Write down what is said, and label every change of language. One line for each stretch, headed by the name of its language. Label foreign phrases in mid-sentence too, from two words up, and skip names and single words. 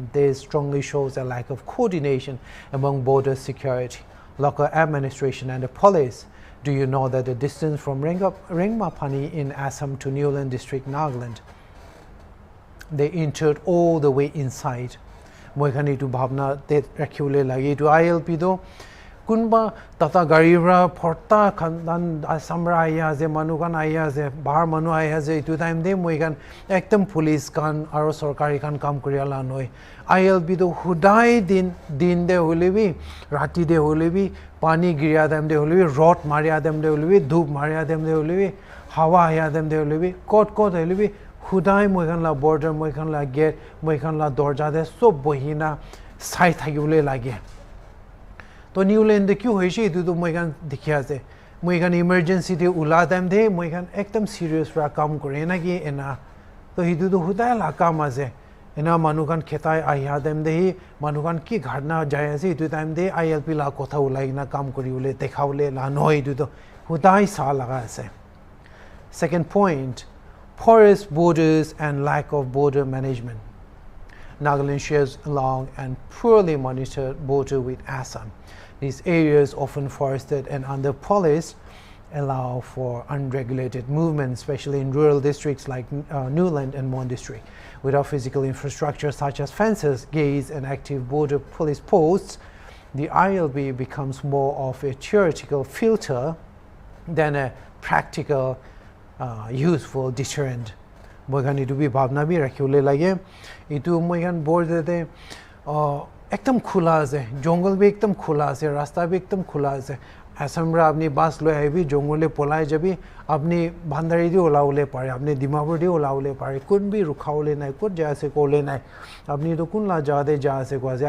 English: This strongly shows a lack of coordination among border security, local administration and the police. Do you know that the distance from Rengmapani in Assam to Niuland district, Nagaland, they entered all the way inside?
Naga Pidgin: Moikhani to bhavna te rakhule lagi to ILP do kunba tata garira porta khandan asamra aya je manukan aya je bahar manu aya je itu time de moikan ekdam police kan aro sarkari kan kam kuriala noi ILP do hudai din de holebi rati de holebi pani giriya dem de holebi rot maria dem de holebi dhup maria dem de holebi hawa aya dem de holebi kot holebi Hudai moikan la border, moikan la gate, moikan la dorja de sob bohina sai thagule lage. To Niuland de kyu hoishi itu to moikan dikhya ase. Moikan emergency de ula dem de moikan ekdam serious ra kam kore na ki ena. To hitu to hudai la kam ase. Ena manukan khetai aya dem de manukan ki ghatna jai ase itu time de ILP la kotha ulai na kam kori ule dekhaule la noi itu to hudai sa laga ase.
English: Second point, porous borders and lack of border management. Nagaland shares a long and poorly monitored border with Assam. These areas, often forested and under-policed, allow for unregulated movement, especially in rural districts like Niuland and Mon district. Without physical infrastructure such as fences, gates, and active border police posts, the ILB becomes more of a theoretical filter than a practical useful deterrent.
Naga Pidgin: Moikan itu bi bhavna bi rakhule lage itu moikan border de ekdam khula ase jungle bi ekdam khula ase rasta bi ekdam khula ase Assam ra apni bus loi aibi jungle le polai jabi apni bhandari di olaule pare apni dimapur di olaule pare kun bi rukhaule nai kot ja ase kole nai apni to kun la ja de ja ase ko ase